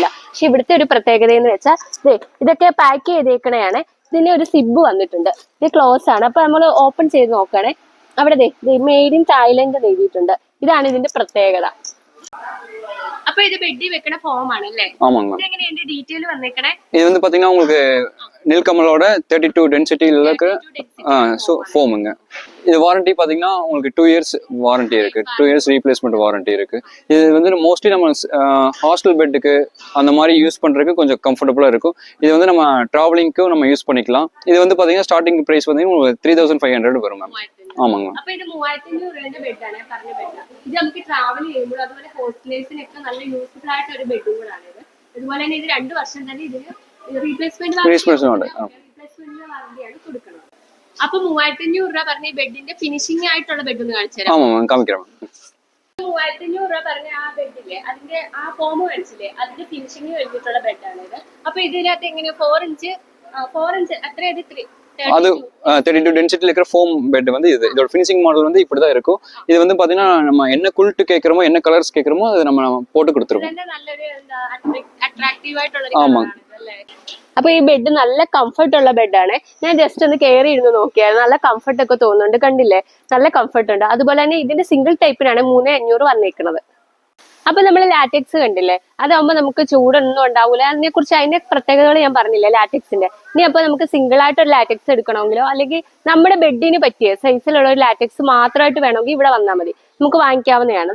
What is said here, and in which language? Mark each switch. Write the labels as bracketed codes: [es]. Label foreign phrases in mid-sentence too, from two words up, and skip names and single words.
[ml] പക്ഷെ ഇവിടുത്തെ ഒരു പ്രത്യേകത എന്ന് വെച്ചാൽ ഇതൊക്കെ പാക്ക് ചെയ്തേക്കണെയാണ്. ഇതിന് ഒരു സിബ് വന്നിട്ടുണ്ട്. ഇത് ക്ലോസ് ആണ്. അപ്പൊ നമ്മൾ ഓപ്പൺ ചെയ്ത് നോക്കണേ, അവിടെ [en] made in Thailand [ml] എഴുതിയിട്ടുണ്ട്. ഇതാണ് ഇതിന്റെ പ്രത്യേകത. അപ്പൊ ഇത് ബെഡി വെക്കണ ഫോം ആണ് അല്ലേ? എങ്ങനെയാണ് ഡീറ്റെയിൽ വന്നേക്കണേ? [ta] இது வந்து பாத்தீங்கன்னா உங்களுக்கு நீல்கமலோட 32 டென்சிட்டில இருக்கு ஃபோமுங்க. இது வாரண்டி பாத்தீங்கன்னா உங்களுக்கு [en] 2 years warranty [ta] இருக்கு, [en] 2 years replacement warranty [ta] இருக்கு. இது வந்து மோஸ்ட்லி நம்ம [en] hostel bed [ta] அந்த மாதிரி யூஸ் பண்றதுக்கு கொஞ்சம் கம்ஃபர்டபுளா இருக்கும். இது வந்து நம்ம டிராவலிங்க்கும் நம்ம யூஸ் பண்ணிக்கலாம். இது வந்து பாத்தீங்கன்னா [en] starting price [ta] வந்து உங்களுக்கு 3500 வரும் மேம். ആമാ. [ml] അപ്പൊ ഇത് 3500 രൂപയുടെ ബെഡാണ്, പറഞ്ഞ ബെഡ്. ഇത് നമുക്ക് ട്രാവൽ ചെയ്യുമ്പോൾ അതുപോലെ ഹോസ്റ്റലേഴ്സിനൊക്കെ നല്ല യൂസ്ഫുൾ ആയിട്ട് ഒരു ബെഡും കൂടാണ് ഇത്. അതുപോലെ തന്നെ ഇത് 2 വർഷം തന്നെ ഇതിന് [en] replacement warranty [ml] കൊടുക്കുന്നത്. അപ്പൊ 3500 രൂപ പറഞ്ഞ ഈ ബെഡിന്റെ ഫിനിഷിംഗ് ആയിട്ടുള്ള ബെഡ് ഒന്ന് കാണിച്ചു തരാം. 3500 രൂപ പറഞ്ഞ ആ ബെഡില്ലേ, അതിന്റെ ആ ഫോം കാണിച്ചില്ലേ, അതിന്റെ ഫിനിഷിംഗ് കഴിഞ്ഞിട്ടുള്ള ബെഡാണ് ഇത്. അപ്പൊ ഇതിനകത്ത് എങ്ങനെ 4 ഇഞ്ച് അത്രയത് [ta] அது 32 டென்சிட்டில இருக்கிற [en] foam bed [ta] வந்து இதோட [en] finishing model [ta] வந்து இப்படிதான் இருக்கும். இது வந்து பாத்தீங்கன்னா நம்ம என்ன குல்ட் கேக்குறோமோ, என்ன கலர்ஸ் கேக்குறோமோ அது நம்ம போட்டு கொடுத்துருவோம். ஆமா. [ml] അപ്പൊ ഈ ബെഡ് നല്ല കംഫർട്ട് ഉള്ള ബെഡാണ്. ഞാൻ ജസ്റ്റ് ഒന്ന് കയറി ഇരുന്ന് നോക്കിയായിരുന്നു. നല്ല കംഫർട്ട് ഒക്കെ തോന്നുന്നുണ്ട്, കണ്ടില്ലേ, നല്ല കംഫർട്ട് ഉണ്ട്. അതുപോലെ തന്നെ ഇതിന്റെ സിംഗിൾ ടൈപ്പിനാണ് 3500 വന്നേക്കുന്നത്. അപ്പൊ നമ്മൾ ലാറ്റക്സ് കണ്ടില്ലേ, അതാവുമ്പോ നമുക്ക് ചൂടൊന്നും ഉണ്ടാവൂല. അതിന്റെ പ്രത്യേകതകൾ ഞാൻ പറഞ്ഞില്ലേ ലാറ്റക്സിന്റെ. ഇനി അപ്പൊ നമുക്ക് സിംഗിൾ ആയിട്ട് ഒരു ലാറ്റക്സ് എടുക്കണമെങ്കിലോ അല്ലെങ്കിൽ നമ്മുടെ ബെഡിന് പറ്റിയ സൈസിലുള്ള ഒരു ലാറ്റക്സ് മാത്രമായിട്ട് വേണമെങ്കിൽ ഇവിടെ വന്നാൽ മതി, നമുക്ക് വാങ്ങിക്കാവുന്നതാണ്.